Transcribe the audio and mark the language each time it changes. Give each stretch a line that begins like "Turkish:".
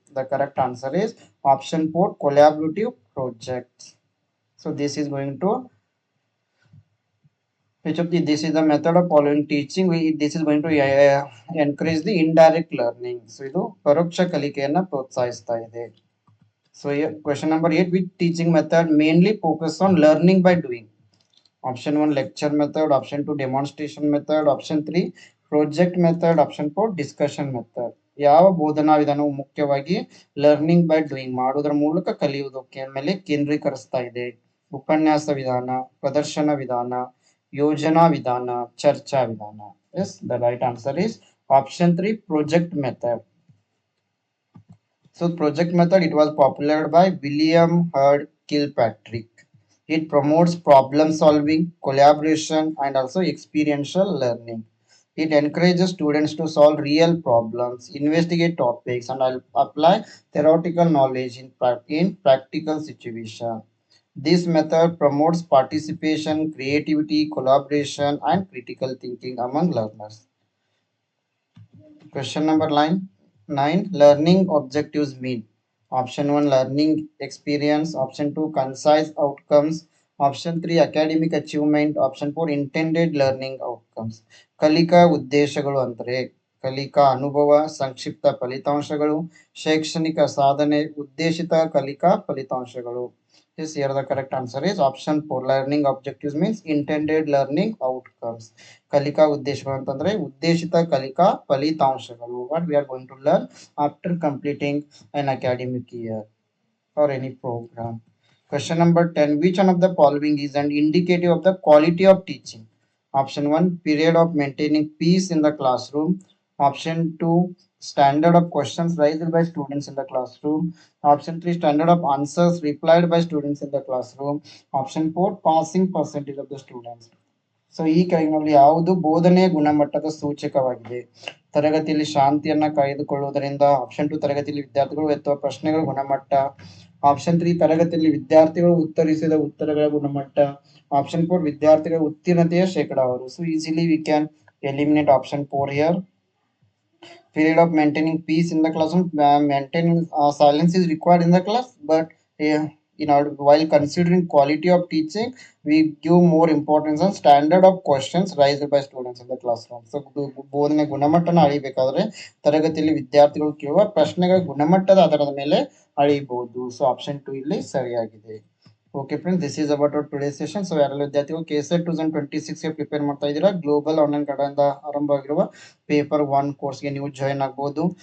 English: The correct answer is option 4 collaborative projects. So this is going to this is the method of following teaching. This is going to encourage the indirect learning.
Kannada: So ಇದು ಪರೋಕ್ಷ ಕಲಿಕೆಯನ್ನು ಪ್ರೋತ್ಸಾಹಿಸ್ತಾ ಇದೆ.
English: So here, question number 8. Which teaching method mainly focus on learning by doing? Option 1 lecture method, option 2 demonstration method, option 3 project method, option 4 discussion method.
Kannada: ಯಾವ ಬೋಧನಾ ವಿಧಾನವು ಮುಖ್ಯವಾಗಿ learning by doing ಮಾಡುವುದರ ಮೂಲಕ ಕಲಿಯುವುದಕ್ಕೆ ಮೇಲೆ ಕೇಂದ್ರೀಕರಿಸ್ತಾ ಇದೆ? ಉಪನ್ಯಾಸ ವಿಧಾನ, ಪ್ರದರ್ಶನ ವಿಧಾನ, ಯೋಜನಾ ವಿಧಾನ, ಚರ್ಚಾ ವಿಧಾನ.
English: Yes, the right answer is option 3 project method. So project method, it was popularized by William Herd Kilpatrick. It promotes problem solving, collaboration, and also experiential learning. It encourages students to solve real problems, investigate topics, and apply theoretical knowledge in practical situations. This method promotes participation, creativity, collaboration, and critical thinking among learners. Question number nine. Learning objectives mean. Option 1 learning experience, option 2 concise outcomes, option 3 academic achievement, option 4 intended learning outcomes.
Kannada: ಕಲಿಕಾ ಉದ್ದೇಶಗಳು ಅಂದರೆ ಕಲಿಕಾ ಅನುಭವ, ಸಂಕ್ಷಿಪ್ತ ಫಲಿತಾಂಶಗಳು, ಶೈಕ್ಷಣಿಕ ಸಾಧನೆ, ಉದ್ದೇಶಿತ ಕಲಿಕಾ ಫಲಿತಾಂಶಗಳು.
English: Yes, here the correct answer is option 4. Learning objectives means intended learning outcomes.
Kannada: ಕಲಿಕಾ ಉದ್ದೇಶಗಳು ಅಂತಂದ್ರೆ ಉದ್ದೇಶಿತ ಕಲಿಕಾ ಫಲಿತಾಂಶಗಳು.
English: What we are going to learn after completing an academic year or any program. Question number 10. Which one of the following is an indicative of the quality of teaching? Option 1 period of maintaining peace in the classroom. Option 2 standard of questions raised by students in the classroom. Option 3 standard of answers replied by students in the classroom. Option 4 passing percentage of the students.
Kannada: So ಈ ಕೆಳಗಿನಲ್ಲಿ ಯಾವುದು ಬೋಧನೆಯ ಗುಣಮಟ್ಟದ ಸೂಚಕವಾಗಿದೆ? ತರಗತಿಯಲ್ಲಿ ಶಾಂತಿಯನ್ನ ಕಾಯ್ದುಕೊಳ್ಳುವುದರಿಂದ. Option 2 ತರಗತಿಯಲ್ಲಿ ವಿದ್ಯಾರ್ಥಿಗಳು ಎತ್ತುವ ಪ್ರಶ್ನೆಗಳ ಗುಣಮಟ್ಟ. ಆಪ್ಷನ್ 3 ತರಗತಿಯಲ್ಲಿ ವಿದ್ಯಾರ್ಥಿಗಳು ಉತ್ತರಿಸಿದ ಉತ್ತರಗಳ ಗುಣಮಟ್ಟ. ಆಪ್ಷನ್ 4 ವಿದ್ಯಾರ್ಥಿಗಳ ಉತ್ತೀರ್ಣತೆಯ ಶೇಕಡಾವಾರು.
English: So easily we can eliminate option 4 here. Period of maintaining peace in the classroom, maintaining silence is required in the class, but while considering quality of teaching, we give more importance on standard of questions raised by students in the classroom.
Kannada: So ಬೋಧನೆ ಗುಣಮಟ್ಟನ ಅಳಿಬೇಕಾದ್ರೆ ತರಗತಿಯಲ್ಲಿ ವಿದ್ಯಾರ್ಥಿಗಳು ಕೇಳುವ ಪ್ರಶ್ನೆಗಳ ಗುಣಮಟ್ಟದ ಆಧಾರದ ಮೇಲೆ ಅಳಿಬಹುದು. So option 2 ಇಲ್ಲಿ ಸರಿಯಾಗಿದೆ.
English: Okay friends, this is about our today session.
Kannada: So ಯಾರೆಲ್ಲ ವಿದ್ಯಾರ್ಥಿಗಳು KSET 2026 ಪ್ರಿಪೇರ್ ಮಾಡ್ತಾ ಇದ್ದೀರಾ, ಗ್ಲೋಬಲ್ ಆನ್ಲೈನ್ ಕಡೆಯಿಂದ ಆರಂಭವಾಗಿರುವ ಪೇಪರ್ 1 ಕೋರ್ಸ್ಗೆ ನೀವು ಜಾಯ್ನ್ ಆಗ್ಬೋದು.